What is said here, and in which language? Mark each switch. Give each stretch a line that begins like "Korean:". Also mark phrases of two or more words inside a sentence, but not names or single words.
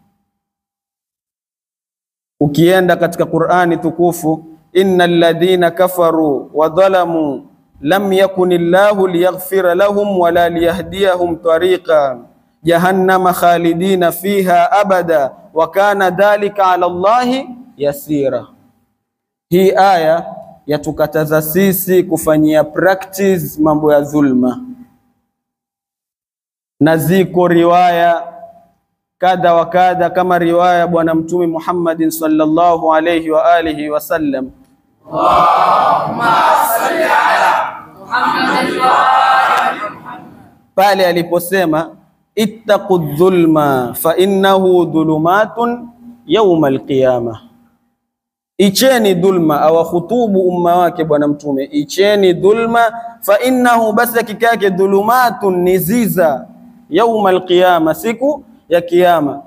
Swahili: Ukienda katika Qur'ani tukufu,
Arabic: إن الذين كفروا وظلموا لم يكن الله ليغفر لهم ولا ليهديهم طريقا جهنم خالدين فيها أبدا وكان ذلك على الله يسيرا.
Swahili: Hii aya yatukataza sisi kufanyia practice mambo ya dhulma, na ziko riwaya kadha wa kadha, kama riwaya bwana Mtume Muhammad
Arabic: صلى الله عليه وآله وسلم, اللهم صل على محمد وآل محمد,
Swahili: pale aliposema
Arabic: اتقوا الظلم فإنه ظلمات يوم القيامة.
Swahili: Icheni dhulma, awakhutubu umma wake bwana Mtume, icheni dhulma,
Arabic: فإنه,
Swahili: basi hakika yake, dhulumatun, niziza,
Arabic: يوم القيامة,
Swahili: siku ya kiyama.